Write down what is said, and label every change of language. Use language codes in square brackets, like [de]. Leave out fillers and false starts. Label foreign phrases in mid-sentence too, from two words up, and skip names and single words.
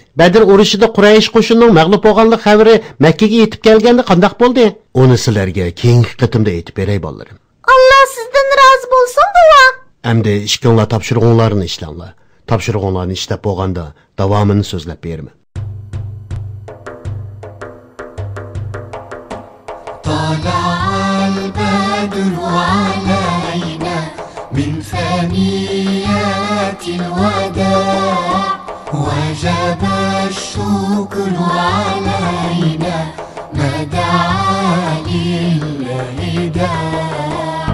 [uz] Badr urushida Quraysh qo'shinining mag'lub bo'lganlik xabari Makka ga yetib kelganda qanday bo'ldi? Uni sizlarga keyingi qitimda aytib beray bolalarım. Allah sizdan rozi bo'lsin, bova. Endi ishkinglar topshirig'inglarni ishlanglar. Topshirig'inglarni ishlab bo'lganda davomini so'zlab beraman. [ar] البدر علينا من ثنيات الوداع وجب الشكر علينا ما دعا لله داع